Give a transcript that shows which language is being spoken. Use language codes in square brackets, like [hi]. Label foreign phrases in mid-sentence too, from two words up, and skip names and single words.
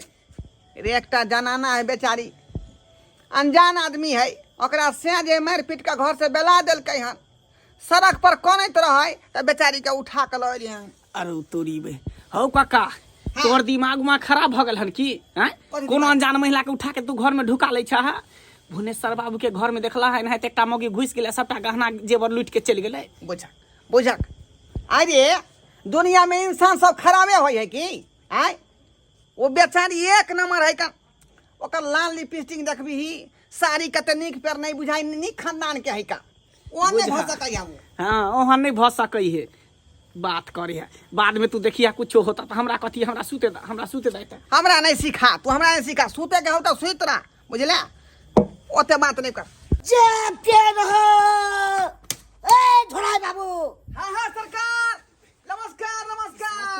[mai] रे एकटा जनाना है बेचारी अनजान आदमी है ओकरा से जे मार पीट के घर से बेला देलकै हन सड़क पर कोनैत रहै त बेचारी के उठा के ल एलिए हन। अरे तोरी बे हौ काका तोर दिमाग में खराब भ गेल हन की हैं? कोनो अनजान महिला के उठा के तू घर में ढुका ले छा। भुवनेश्वर बाबू के घर में देखला है ना एकटा मौगी घुस गेले सबटा गहना जेवर लूट के चल गेले। बुझक बुझक अरे दुनिया में इंसान सब खराबे होय है की आय? वो बेचारी एक नंबर है का ओकर लाल लिपस्टिक देखबी साड़ी कते नीक पर नहीं बुझाई नीक खानदान के है का ओ नहीं भ सकै हम। हां ओहन नहीं भ सकै है बात करे है। बाद में तू देखिया कुछो होता तो हमरा कथी हमरा सुते दा हमरा नहीं सिखा तू हमरा नहीं सिखा सुते के होता सुत रहा बुझले ओते बात नहीं कर। चुपते रहो ए ढोराई बाबू। हां हां सरकार नमस्कार नमस्कार।